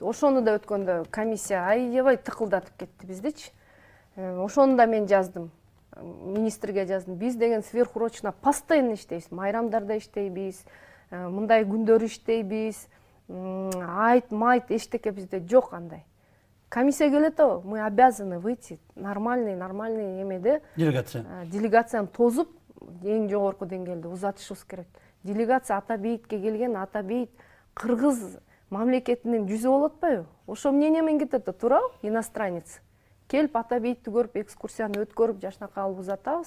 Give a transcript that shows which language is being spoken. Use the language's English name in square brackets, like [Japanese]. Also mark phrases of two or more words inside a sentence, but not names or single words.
[Kyrgyz] Ошону да өткөндө комиссия аябай тыкылдатып кетти биздичи. Ошону да мен жаздым. Министрге жаздым. Биз деген [Russian] сверхурочно постоянно [Kyrgyz] иштейбиз. Майрамдарда иштейбиз. Мындай күндөр иштейбиз. Айт, майт эчтеке бизде жок андай. Комиссия келет, [Russian] мы обязаны выйти нормальный эмеде. [Kyrgyz] Делегацияны тозуп, эң жогорку деңгээлде узатышыбыз керек. Делегация ата бейитке келген, ата бейит кыргыз мамлекетинин жүзү болуп атпайбы? Ошо мнение менен кетет да, туурабы? Иностранец. Келип ата бейитти көрүп, экскурсияны өткөрүп, жашнакай алып узатабыз.